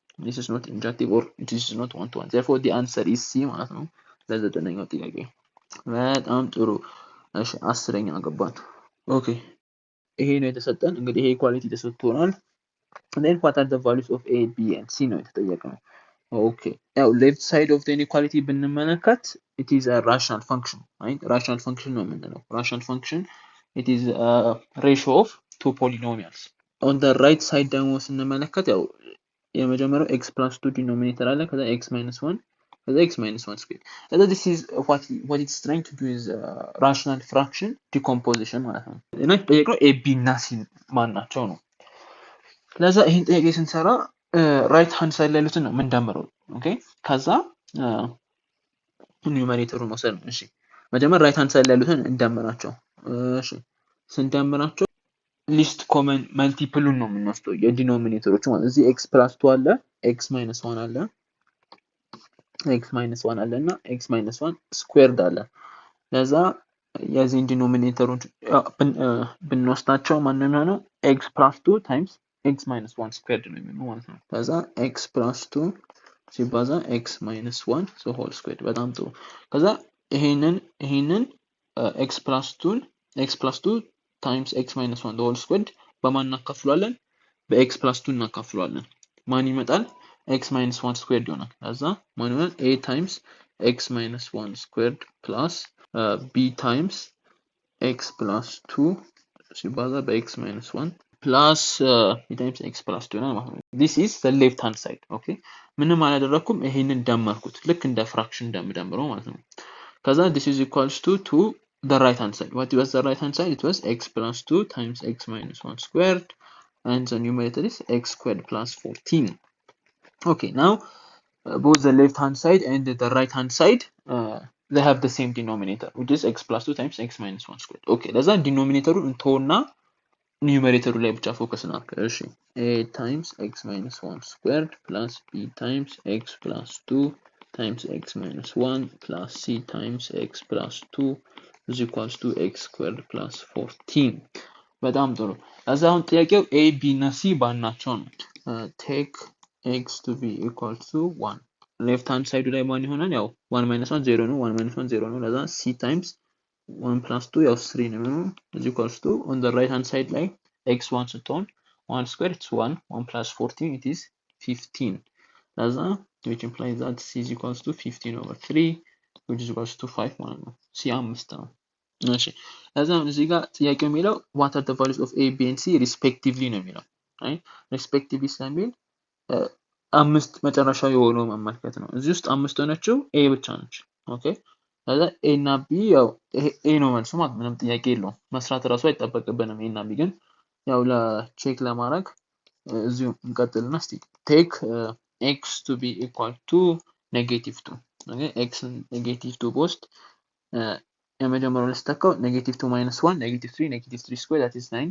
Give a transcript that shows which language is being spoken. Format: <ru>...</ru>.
<en>This is not injective or it is not one to one. Therefore the answer is C</en> <am>ማለት ነው ለዘጠነኛው ጥያቄ። በጣም ጥሩ። እሺ አስረኛ ገባን። ኦኬ ይሄ ነው የተሰጠን እንግዲህ ይሄ ኢኳሊቲ ተሰጥቶናል።</am> <en>then what are the values of a b and c ነው የተጠየቀው። ኦኬ ያው left side of the inequality ብንመለከት it is a rational function, right? rational function</en> <am>ነው የምንለው</am> <en>rational function, it is a ratio of two polynomials. on the right side ደግሞ ስንመለከት ያው የመጀመሪያው x plus 2 denominator አለ ከዛ x minus 1 ከዛ x minus 1 square. So this is what it's trying to do is rational fraction decomposition</en> <am>ማለት ነው። እና ጠየቀው a b እና c ማን ናቸው ነው። ለዛ ይሄን ጥያቄ ስንሰራ ራይት ሃንድ ሳይድ ላይ ያሉትን ነው የምንደምረው። ኦኬ ከዛ ኒውመሬተሩን መውሰድ ነው። እሺ መጀመሪያ ራይት ሃንድ ሳይድ ላይ ያሉትን እንደምራቸው። እሺ ስንደምራቸው ሊስት ኮመን መልቲፕሉን ነው የምንወስደው የዲኖሚኔተሮቹ ማለት እዚህ x plus 2 አለ x minus 1 አለ x minus 1 አለ እና x minus 1 ስኩዌርድ አለ። ለዛ የዚህን ዲኖሚኔተሮች ብንወስዳቸው ማን ነው የሚሆነው</am> <en>x plus 2 times x minus 1 ስኩዌርድ ነው የሚሆነው ማለት ነው። ለዛ x plus 2 ሲባዛ x minus 1 so whole squared። በጣም ጥሩ። ከዛ ይሄንን x plus 2 times x minus 1 the whole squared</en> <am>በማን እናካፍሏለን? በx plus 2 እናካፍሏለን። ማን ይመጣል? x minus 1 squared ይሆናል። ከዛ ማን ይሆናል?</am> <en>a times x minus 1 squared plus b times x plus 2 ሲባዛ በx minus 1 plus b times x plus 2 ይሆናል ማለት ነው። this is the left hand side.</en> <am>okay ምንም አላደረኩም ይሄንን ደመርኩት ልክ እንደ ፍራክሽን እንደምደምረው ማለት ነው። ከዛ</am> <en>this is equals to the right hand side. What was the right hand side? It was x plus 2 times x minus 1 squared and the numerator is x squared plus 14. Okay, now both the left hand side and the right hand side they have the same denominator which is x plus 2 times x minus 1 squared. Okay, ለዛ ዲኖሚኔተሩን እንተውና ኒውመሬተሩ ላይ ብቻ ፎከስ እናድርግ። እሺ a times x minus 1 squared plus b times x plus 2 times x minus 1 plus c times x plus 2 is equals to x squared plus 14.</en> <am>በጣም ጥሩ። ለዛ አሁን ጥያቄው a b እና c ባናቸው ነው።</am> <en>take x to be equal to 1 left hand side ላይ ማን ይሆናል? ያው 1 minus 1 0 ነው 1 minus 1 0 ነው። ለዛ c times 1 plus 2 ያው 3 ነው is equals to on the right hand side ላይ x1 ስትሆን 1 square it's 1 plus 14 it is 15. ለዛ which implies that c is equals to 15 over 3 which is equals to 5 ማለት ነው። c 5 ነው። እሺ ለዛ እዚህ ጋር ጥያቄው የሚለው what are the values of a b and c respectively</en> <am>ነው የሚለው አይ</am> <en>respectively ስለሚል</en> <am>አምስት መጨረሻ የሆነው መመልከት ነው። እዚህ ውስጥ አምስት ሆነችው a ብቻ ነች። ኦኬ ለዛ a እና b ያው a ነው መልሱ ማለት ምንም ጥያቄ የለውም። መስራት ራሱ አይጠበቅብንም a እና b ግን ያው ለቼክ ለማድረግ እዚሁ እንቀጥልና እስቲ</am> <en>take x to be equal to -2</en> <am>okay x negative 2 post የመጀመሪያው ልስተካው -2 minus 1 -3 square that is</am>